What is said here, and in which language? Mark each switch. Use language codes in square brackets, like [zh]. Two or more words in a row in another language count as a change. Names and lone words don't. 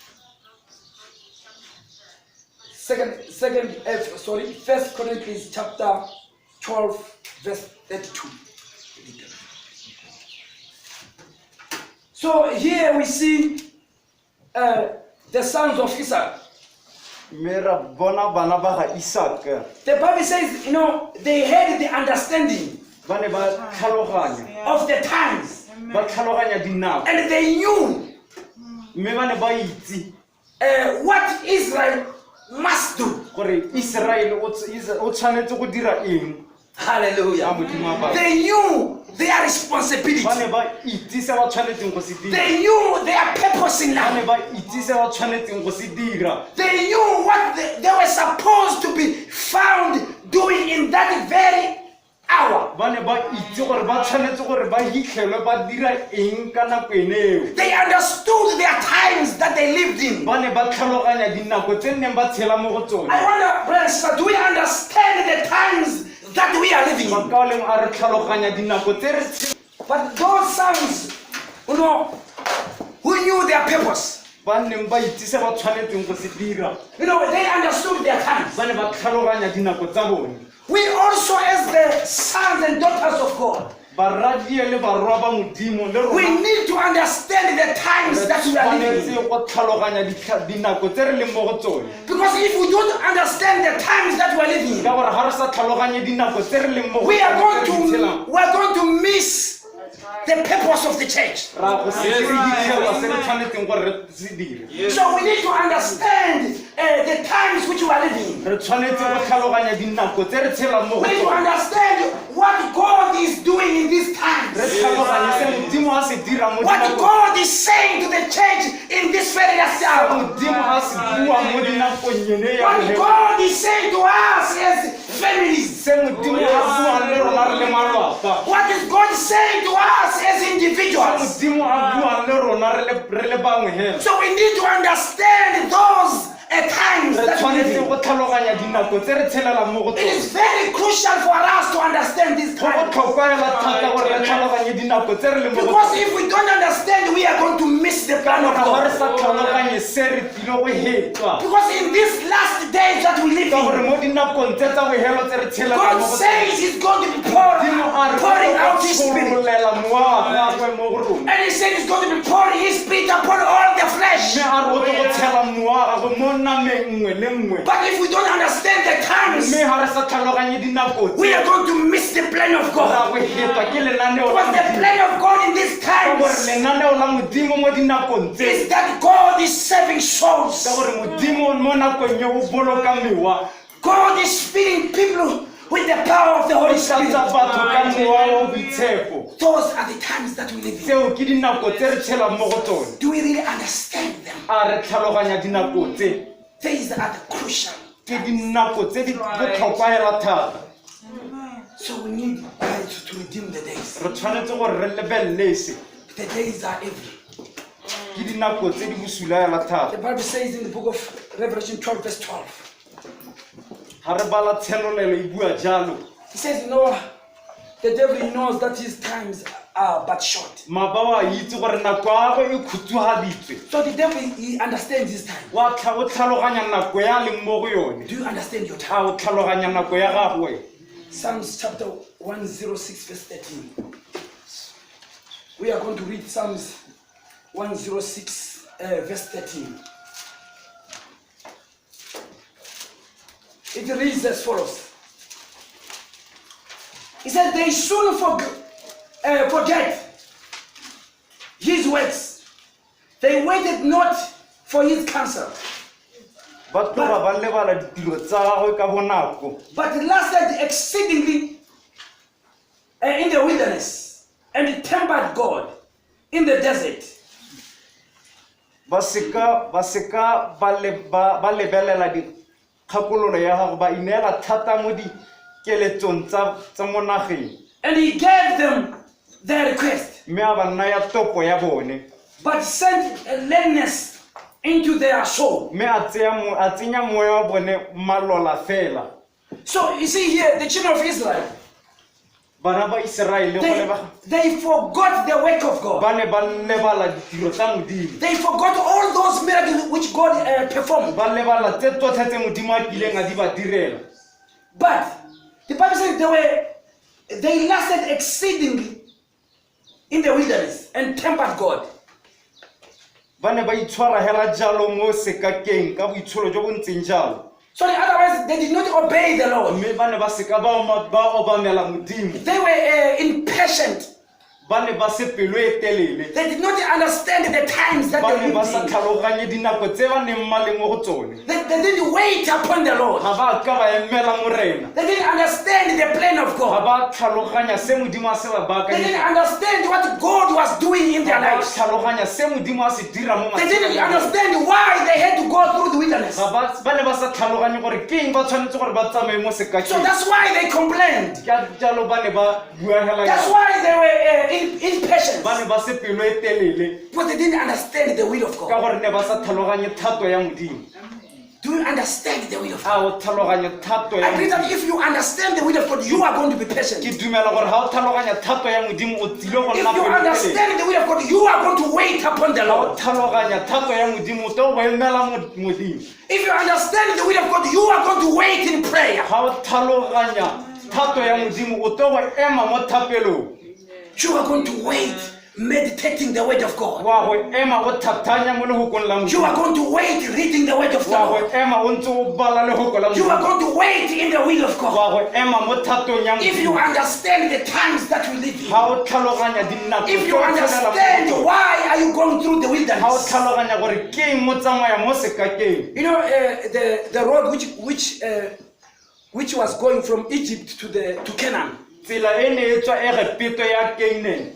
[en] First Chronicles chapter 12, verse 32. So here we see the sons of Isaac. [tn] Mme ra bona bana ba ga Isaka [en] The Bible says, they had the understanding [tn] ba ne ba tlhaloganya [en] of the times. [tn] ba tlhaloganya dinako [en] and they knew [tn] mme ba ne ba itse [en] what Israel must do. [tn] gore Israel o tshwanetse go dira eng. [en] Hallelujah. They knew their responsibility. [tn] ba ne ba itse se ba tshwanetseng go se dira. [en] They knew their purpose in [tn] ba ne [en] life. [tn] ba itse se ba tshwanetseng go se dira. [en] They knew what they were supposed to be found doing in that very hour. [tn] ba ne ba itse gore ba tshwanetse gore ba hitlhelwe ba dira eng ka nako eneo. [en] They understood their times that they lived in. [tn] ba ne ba tlhaloganya dinako tse neng ba tshela mo go tsone. [en] I wonder, brothers, do we understand the times that we are living in? [tn] makaoleng a re tlhaloganya dinako tse re [en] But those sons, you know, who knew their purpose, [tn] ba neng ba itse se ba tshwanetseng go se dira. [en] you know, they understood their times. [tn] ba ne ba tlhaloganya dinako tsa bone. [en] We also, as the sons and daughters of God, [tn] baradie le barwa ba modimo le [en] we [tn] rona [en] need to understand the times that we are living in. [tn] tshwanetse go tlhaloganya dinako tse re leng mo go tsone. [en] Because if we don't understand the times that we are living in, [tn] ka gore ga re sa tlhaloganye dinako tse re leng mo go [en] we are [tn] tsone [en] going to miss the purpose of the church. [tn] ra go se re ditlhela se re tshwanetseng gore re se dire. [en] So we need to understand the times which we are living in. [tn] re tshwanetse go tlhaloganya dinako tse re tshelang mo go [en] We need to [tn] tsone. [en] understand what God is doing in these [tn] re [en] times. [tn] tlhaloganye se modimo a se dira mo [en] What [tn] dinakong. [en] God is saying to the church in this very last hour. [tn] modimo a se bua mo dinakong ene ya [en] What [tn] bofelo. [en] God is saying to us as families. [tn] se modimo a bua le rona re le malapa. [en] What is God saying to us as individuals? [tn] modimo a bua le rona re le bangwe hela. [en] So we need to understand those times [tn] re [en] that we live [tn] tshwanetse [en] in. [tn] go tlhaloganya dinako tse re tshelelang mo go [en] It [tn] tsone. [en] is very crucial for us to understand these [tn] go [en] times. [tn] botlhokwa hela thata gore re tlhaloganye dinako tse re leng mo go [en] Because [tn] tsone. [en] if we don't understand, we are going to miss the plan of [tn] ga re [en] God. [tn] sa tlhaloganye se re tlile go hetwa. [en] Because in these last days that we live [tn] ka gore [en] in, [tn] mo dinakong tse tsa bohelo tse re tshelelang [en] God [tn] mo go tsone. [en] says He's going to be [tn] modimo a re [en] pouring [tn] go [en] out His Spirit. [tn] tshololela mowa wa gagwe mo go rona. [en] And He said He's going to be pouring His Spirit upon all the flesh. [tn] mme a re o tlo go tshela mowa wa gagwe mo nameng nngwe le nngwe. [en] But if we don't understand the times, [tn] mme ga re sa tlhaloganye dinako [en] we [tn] tse [en] are going to miss the plan of [tn] ra [en] God. [tn] go hetwa ke lenaneo la [en] Because the [tn] modimo. [en] plan of God in these [tn] ka gore [en] times [tn] lenaneo la modimo mo dinakong tse [en] is that God is saving souls. [tn] ka gore modimo mo nakong ye o boloka mewa. [en] God is feeding people with the power of the Holy [tn] o [en] Spirit. [tn] tlatsa batho ka mowa wa boitshepo. [en] Those are the times that we live in. [tn] tseo ke dinako tse re tshelang mo go tsone. [en] Do we really understand them? [tn] a re tlhaloganya dinako tse [en] These are the crucial. [tn] ke dinako tse di botlhokwa hela thata. [en] So we need guys to redeem the days. [tn] re tshwanetse gore re lebelele se [en] The days are evil. [tn] ke dinako tse di bosula hela [en] The [tn] thata. [en] Bible says in the book of Revelation 12 verse 12. [tn] ga re bala tshelolelo e bua jalo. [en] He says, the devil knows that his times are but short. [tn] mabawa a itse gore nako ya gagwe e khutsugaditswe. [en] So the devil, he understands his time. [tn] o tlhaloganya nako ya a leng mo go yone. [en] Do you understand your time? [tn] a o tlhaloganya nako ya gagwe. [en] Psalms chapter 106 verse 13. We are going to read Psalms 106 verse 13. It reads as follows. He said, they soon forget his words. They waited not for his counsel, [tn] ba tloga ba lebala ditiro tsa gagwe ka bonako. [en] but lasted exceedingly in the wilderness, and tempered God in the desert. [tn] ba seka ba lebelela dikgakololo ya gago ba ineela thata mo dikeletsong tsa mo nageng. [en] And he gave them their request, [tn] mme a ba naya topo ya bone. [en] but sent a leanness into their soul. [tn] mme a tsenya moya wa bone malola fela. [en] So you see here, the children of Israel, [tn] bana ba Iseraele [en] they forgot the work of God. [tn] ba ne ba lebala ditiro tsa modimo. [en] They forgot all those miracles which God performed. [tn] ba lebala tse tsotlhe tse modimo a kileng a di ba direla. [en] But the Bible says they lasted exceedingly in the wilderness and tempered God. [tn] ba ne ba itshwara hela jalo mo sekakeng ka boitsholo jo bo ntseng jalo. [en] So otherwise they did not obey the Lord. [tn] mme ba ne ba seka ba obamela modimo. [en] They were impatient. [tn] ba ne ba se pelo e telele [en] They did not understand the times that [tn] ba [en] they [tn] ne ba [en] lived [tn] sa [en] in. [tn] tlhaloganye dinako tse ba neng ma le mo go tsone [en] They didn't wait upon the Lord. [tn] ga ba ka ba emela morena [en] They didn't understand the plan of [tn] ga [en] God. [tn] ba tlhaloganya se modimo a se ba [en] They didn't [tn] baakanyetsa [en] understand what God was doing in [tn] ga [en] their [tn] ba [en] lives. [tn] tlhaloganya se modimo a se dira mo [en] They didn't [tn] matshelong a bona. [en] understand why they had to go through the wilderness. [tn] ba ne ba sa tlhaloganye gore ke eng ba tshwanetse gore ba tsamaye mo [en] So [tn] sekakeng [en] that's why they complained. [tn] ka jalo ba ne ba bua hela [en] That's [tn] ya [en] why they were impatient. [tn] ba ne ba se pelo e telele [en] Because they didn't understand the will of [tn] ka [en] God. [tn] gore ne ba sa tlhaloganye thato ya modimo [en] Do you understand the will of God? [tn] a o tlhaloganye thato ya [en] I believe that [tn] modimo [en] if you understand the will of God, you are going to be [tn] ke [en] patient. [tn] dumela gore ga o tlhaloganya thato ya modimo o tsile go [en] If [tn] nna [en] you [tn] pelotelele [en] understand the will of God, you are going to wait upon the [tn] ga o [en] Lord. [tn] tlhaloganya thato ya modimo o to go emela modimo [en] If you understand the will of God, you are going to wait in prayer. [tn] ga o tlhaloganya thato ya modimo o to go ema mo thapelong [en] You are going to wait, meditating the word of God. [tn] wa go ema o thatanya mo lehokong la [en] You are [tn] modimo [en] going to wait, reading the word of the [tn] wa go [en] Lord. [tn] ema o ntse o bala lehoko la [en] You are [tn] modimo [en] going to wait in the will of God. [tn] wa go ema mo thatong ya [en] If you [tn] modimo [en] understand the times that we live in, [tn] ga o tlhaloganya dinako [en] if [tn] tse [en] you [tn] o tshelela mo [en] understand [tn] go tsone, [en] why are you going through the [tn] ga o [en] wilderness, [tn] tlhaloganya gore ke eng mo tsamaya mo sekakeng [en] you know the road which was going from Egypt to Canaan, [tn] tsela e ne e tswa e re peto ya Canaan